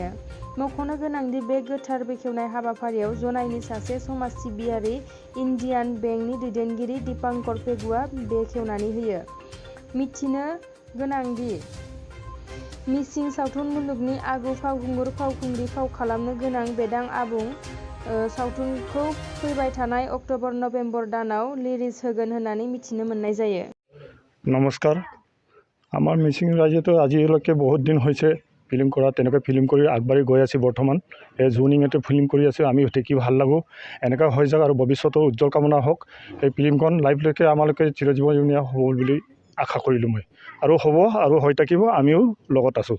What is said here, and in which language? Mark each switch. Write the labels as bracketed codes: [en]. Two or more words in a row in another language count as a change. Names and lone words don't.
[brx] मख'नो गोनांदि बे गोथार बेखेवनाय हाबाफारियाव जनाइनि सासे समाज सिबियारि इन्डियान बेंकनि दैदेनगिरि दीपांकर पेगुआ बेखेवनानै होयो। मिथिनो गोनांदि मिसिं सावथुन मुलुगनि आगु फावखुंगुर फावखुंग्रि फाव खालामनो गोनां बेदां आबुं सावथुनखौ फैबाय थानाय अक्ट'बर नभेम्बर दानाव रिलिज होगोन होननानै मिथिनो मोननाय जायो। [as] নমস্কাৰ। আমাৰ মিচিং ৰাইজেতো আজিলৈকে বহুত দিন হৈছে ফিল্ম কৰা, তেনেকৈ ফিল্ম কৰি আগবাঢ়ি গৈ আছে। বৰ্তমান এই জুনিঙতে ফিল্ম কৰি আছে, আমি দেখি ভাল লাগোঁ। এনেকুৱা হৈ যাওক আৰু ভৱিষ্যতো উজ্জ্বল কামনা হওক। এই ফিল্মখন লাইভলৈকে আমালোকে চিৰজীৱনীয় হ'ব বুলি আশা কৰিলোঁ মই, আৰু হ'ব আৰু হৈ থাকিব, আমিও লগত আছোঁ।